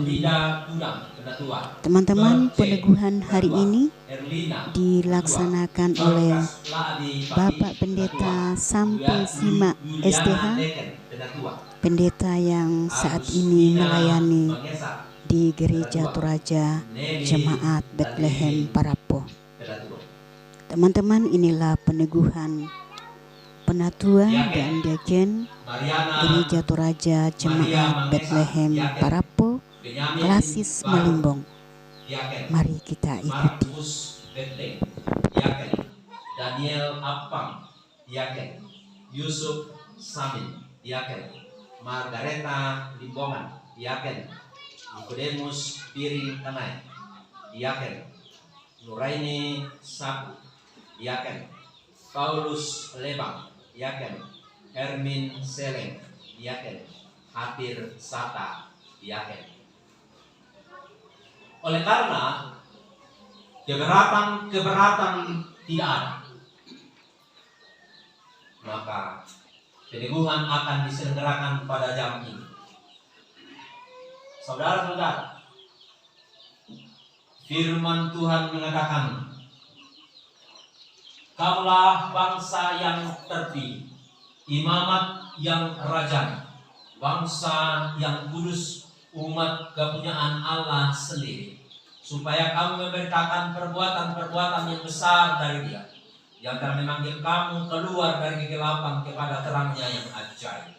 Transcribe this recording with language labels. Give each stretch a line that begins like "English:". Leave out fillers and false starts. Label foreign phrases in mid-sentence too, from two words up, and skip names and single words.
Indonesian: Teman-teman, peneguhan hari ini dilaksanakan oleh Bapak Pendeta Sampai Simak SDH, pendeta yang saat ini melayani di Gereja Toraja Jemaat Bethlehem Parapo. Teman-teman, inilah peneguhan penatua dan diaken Gereja Toraja Jemaat Bethlehem Parapo Klasis Malimbong. Mari kita ikuti. Daniel Apang, diaken. Yusuf Samin, diaken. Margareta Limbongan, diaken. Nikodemus Piring Tanai, diaken. Nuraini Sapu, diaken. Paulus Lebang, diaken. Hermin Seleng, diaken. Hatir Sata, diaken. Oleh karena keberatan tidak ada, maka peneguhan akan diselenggarakan pada jam ini. Saudara-saudara, firman Tuhan mengatakan, kamulah bangsa yang terpilih, imamat yang rajani, bangsa yang kudus, umat kepunyaan Allah sendiri, supaya kamu memberitakan perbuatan-perbuatan yang besar dari Dia, yang telah memanggil kamu keluar dari kegelapan kepada terangnya yang ajaib.